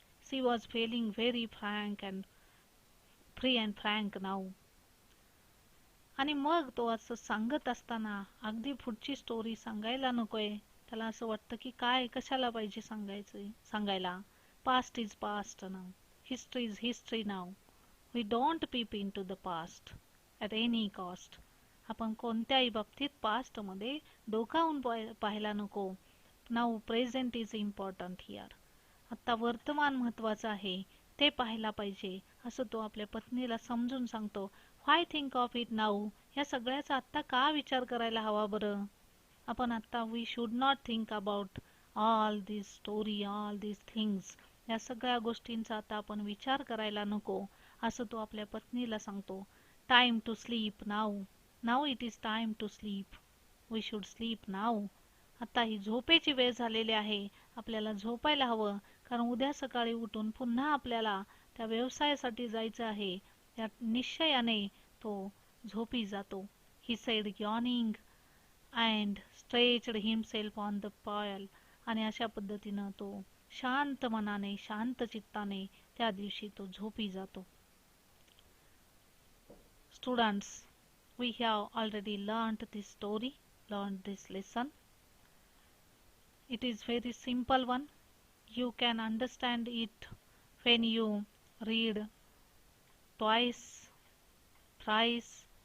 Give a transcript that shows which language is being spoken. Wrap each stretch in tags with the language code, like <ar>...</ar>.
<en>She was feeling very frank and free and frank now.</en> <mr>आणि मग तो असं सांगत असताना अगदी पुढची स्टोरी सांगायला नकोय. त्याला असं वाटतं की काय, कशाला पाहिजे सांगायला.</mr> <en>Past is past now, history is history now. We don't peep into the past at any cost.</en> <mr>आपण कोणत्याही बाबतीत पास्टमध्ये डोकावून पाहायला नको.</mr> <en>Now present is important here.</en> <mr>आत्ता वर्तमान महत्त्वाचं आहे, ते पाहायला पाहिजे, असं तो आपल्या पत्नीला समजून सांगतो.</mr> <en>Why think of it now.</en> <mr>या सगळ्याचा आत्ता का विचार करायला हवा बरं? आपण आत्ता</mr> <en>We should not think about all this story, all this things.</en> <mr>या सगळ्या गोष्टींचा आता आपण विचार करायला नको, असं तो आपल्या पत्नीला सांगतो.</mr> <en>Time to sleep now. Now it is time to sleep. We should sleep now.</en> <mr>आता ही झोपेची वेळ झालेली आहे, आपल्याला झोपायला हवं. कारण उद्या सकाळी उठून पुन्हा आपल्याला त्या व्यवसायासाठी जायचं आहे. या निश्चयाने तो झोपी जातो.</mr> <en>He said yawning and stretched himself on the pile.</en> <mr>आणि अशा पद्धतीनं तो शांत मनाने, शांत चित्ताने त्या दिवशी तो झोपी जातो.</mr> <en>Students, we have already learned this story, learned this lesson. It is very simple one. You can understand it when you read twice, thrice.</en>